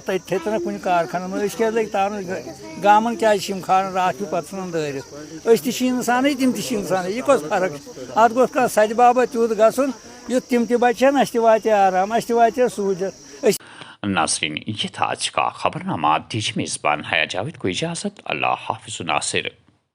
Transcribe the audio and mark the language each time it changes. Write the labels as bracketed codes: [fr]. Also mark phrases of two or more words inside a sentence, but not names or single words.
[ks] تتہِ تھٲے کُنہِ کارخانن منٛز أسۍ کیٛازِ لٔگۍ تارُن گامن کیٛازِ چھِ یِم کھالان راتھ کیُتھ پتہٕ ژھٕنان دٲرِتھ أسۍ تہِ چھِ انسانٕے تِم تہِ چھِ انسانٕے یہِ کۄس فرق چھِ اتھ گوٚژھ کانٛہہ سدِ بابت تیُتھ گژھُن یُتھ تِم تہِ بچن اَسہِ تہِ واتہِ آرام اَسہِ تہِ واتہِ سہوٗلیت. [ur] ناظرین یہ تھا آج کا خبرنامہ. دیجیے میزبان حیا جاوید کو اجازت. اللہ حافظ. ناصر.